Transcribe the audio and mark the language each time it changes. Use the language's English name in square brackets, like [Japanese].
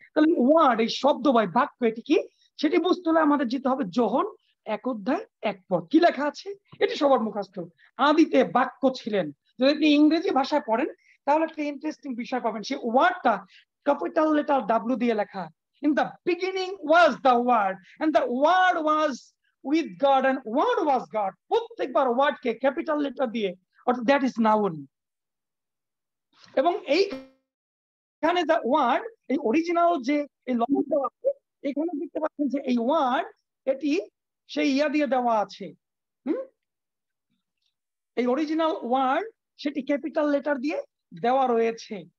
[Bangla] তাহলে ওয়ার্ড, এই শব্দ বা বাক্য, এটি কি সেটি বুঝতে হলে আমাদের যেতে হবে যোহন 1 অধ্যায় 1 পদ। কি লেখা আছে এটি সবার মুখস্থ, আদিতে বাক্য ছিলেন। যদি আপনি ইংরেজি ভাষায় পড়েন তাহলে একটা ইন্টারেস্টিং বিষয় পাবেন, সেই ওয়ার্ডটা ক্যাপিটাল লেটার W দিয়ে লেখা। [English] In the beginning was the word and the word was with God and word was God। [Bangla] প্রত্যেকবার ওয়ার্ডকে ক্যাপিটাল লেটার দিয়ে, অর্থাৎ দ্যাট ইজ নাউন। এবং এইখানে দ্য ওয়ার্ড, এই অরিজিনাল যে এই লম্বা দেওয়া আছে, এখানে দেখতে পাচ্ছেন যে এই ওয়ার্ড এটি সেই ইয়া দিয়ে দেওয়া আছে, এই অরিজিনাল ওয়ার্ড সেটি ক্যাপিটাল লেটার দিয়ে দেওয়া রয়েছে।